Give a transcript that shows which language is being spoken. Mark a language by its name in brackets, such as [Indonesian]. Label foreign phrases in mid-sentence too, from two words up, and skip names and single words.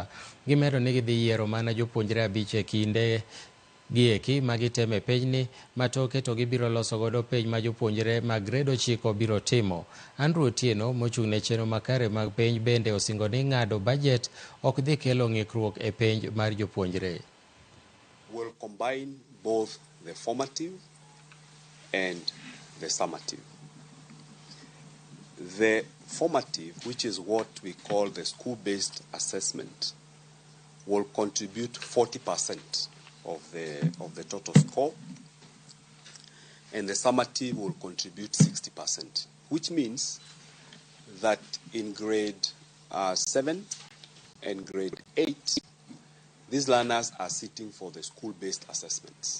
[Luo (Kenya and Tanzania)] Gimedo ni gidhi yiero mana jopuonjre 5 e kinde gieki ma giteme penjni, matoke to gibiro loso godo penj ma jopuonjre mag gred 9 biro timo. Andrew Otieno mochung' ne chenro makare mag penj bende osingo ni ng'ado bajet ok dhi kelo ng'ikruok e penj mar jopuonjre. [English] Will combine both the formative and the summative. The formative, which is what we call the school-based assessment, will contribute 40% of the total score, and the summative will contribute 60%, which means that in grade 7 and grade 8, these learners are sitting for the school-based assessments.